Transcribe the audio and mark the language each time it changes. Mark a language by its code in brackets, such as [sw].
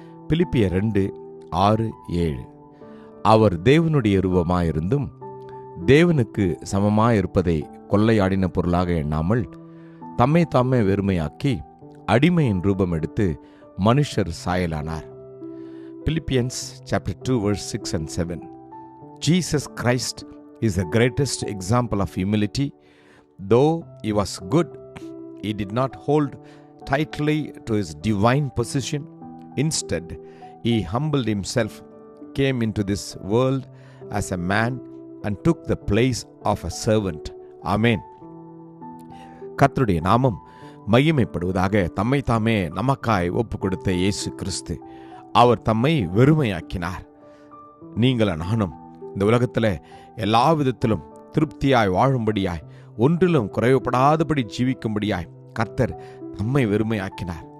[ta] பிலிப்பியர் 2:6-7 அவர் தேவனுடைய ரூபமாயிருந்தும் தேவனுக்கு சமமாயிருப்பதை கொள்ளையாடின பொருளாக எண்ணாமல் தம்மை தாமே வெறுமையாக்கி அடிமையின் ரூபம் எடுத்து மனுஷர் சாயலானார். [en] Philippians chapter 2 verse 6 and 7. Jesus Christ is the greatest example of humility. Though he was good, he did not hold tightly to his divine position. Instead, he humbled himself, came into this world as a man and took the place of a servant. [ta] Amen. கர்த்தருடைய நாமம் மகிமைப்படுவதாக. தம்மை தாமே நமக்காய் ஒப்பு கொடுத்த இயேசு கிறிஸ்து அவர் தம்மை வெறுமையாக்கினார். நீங்கள நானும் இந்த உலகத்தில் எல்லா விதத்திலும் திருப்தியாய் வாழும்படியாய், ஒன்றிலும் குறைவுபடாதபடி ஜீவிக்கும்படியாய் கர்த்தர் தம்மை வெறுமையாக்கினார்.